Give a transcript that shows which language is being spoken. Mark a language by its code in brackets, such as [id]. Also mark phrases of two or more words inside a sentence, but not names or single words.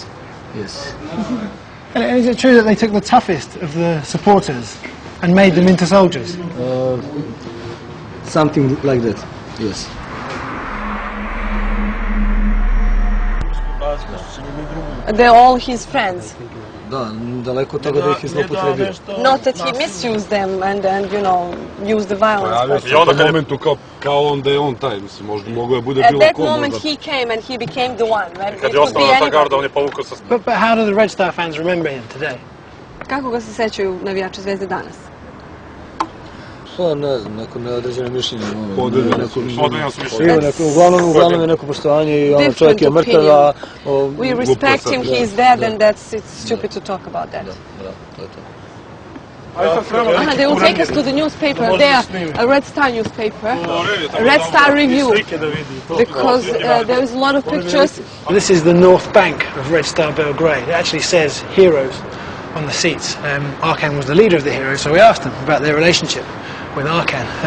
[en] And is it true that they took the toughest of the supporters and made them into soldiers? Something like that. Yes. They're all his friends. [sr] Da, daleko od toga da ih je zloupotrebio. [en] Not that he misused them and you know, used the violence. [sr] I onda u momentu kao on da je on taj, mislim, možda mogo je bude [en] At [sr] bilo [en] that [sr] ko. [en] moment he came and he became the one. [sr] Kad je ostala ta garda, on je povukao sa... [en] But how do the Red Star fans remember him today? [sr] Kako ga se sećaju navijači Zvezde danas? Pa ne znam, neko neodređeno mišljenje. Podeljeno su mišljenje. Uglavnom je neko poštovanje i ono čovjek je mrtav, a... [en] We respect him, he is dead and it's stupid to talk about that. [sr] Da, to je to. [en] They will take us to the newspaper there, a Red Star newspaper, a Red Star Review, because there is a lot of pictures. This is the north bank of Red Star Belgrade. It actually says heroes on the seats. Arkan was the leader of the heroes, so we asked them about their relationship with Arkan.